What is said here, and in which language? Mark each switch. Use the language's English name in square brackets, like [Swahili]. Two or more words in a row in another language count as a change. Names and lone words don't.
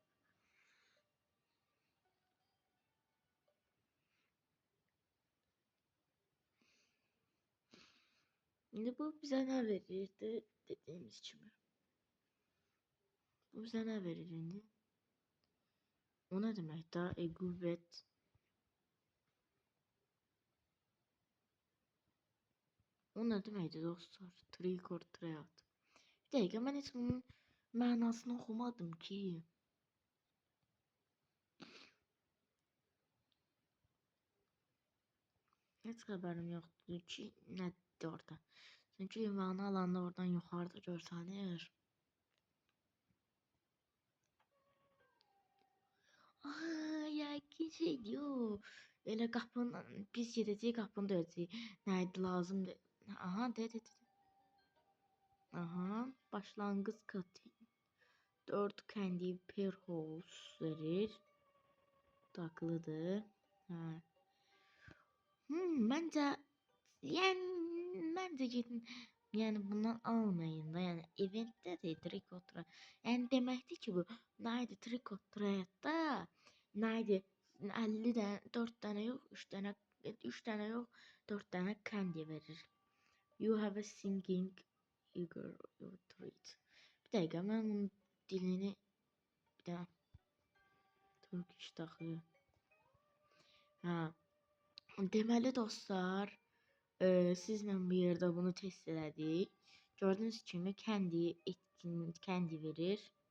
[Azerbaijani] İndi bu bizə nə verirdi, dediyimiz kimi. Bu bizə nə verir indi? O nə demək da? Qüvvət. O nə deməkdir dostlar? [English] Trick or treat. [Azerbaijani] Bir dəqiqə, mən heç bunun mənasını oxumadım ki. Heç xəbərim yoxdur ki, nədir orada. Çünki ünvanı alanda oradan yuxarıda görsənir. Yəqin şey diyor. Elə qapının, biz gedəcəyik qapını döyəcəyik. Nə idi lazımdır? Aha, de. Aha, başlanğıc cutting. [English] 4 candy per house verir. [Azerbaijani] Taklıdır. Hə. Məncə gedin. Yəni bundan almayın da. Yəni eventdə də [English] trick or treat. [Azerbaijani] Yəni deməkdir ki, bu nə idi [English] trick or treat'da? [Azerbaijani] Nə idi? 50 dənə, 4 dənə yox, 3 dənə yox, 4 dənə candy verir. [English] You have a singing eager treat. [Azerbaijani] Bir dəqiqə, mən bunun dilini bir də Turkish taxı. Hə. Deməli dostlar, sizlə bir yerdə bunu test elədik. Gördüyünüz kimi candy verir.